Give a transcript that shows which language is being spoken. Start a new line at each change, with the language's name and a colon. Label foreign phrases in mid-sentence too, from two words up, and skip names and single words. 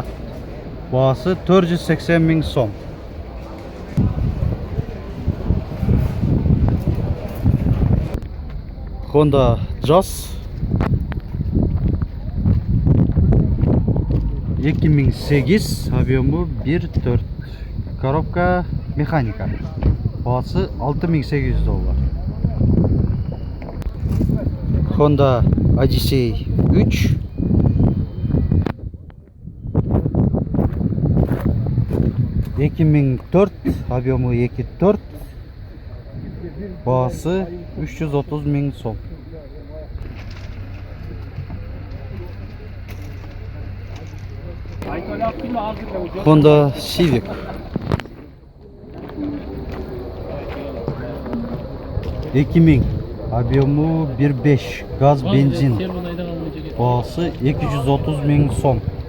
Kazakh: Бағасы 480 000 сом. Honda Jazz 2008 объемы 1.4
Russian: коробка механика.
Kazakh: Бағасы $6800. Honda Odyssey 3 2004 объемы 2.4 бағасы 330 000 сом. Honda Civic 2000 объемы 1.5 газ бензин бағасы 230 000 сом.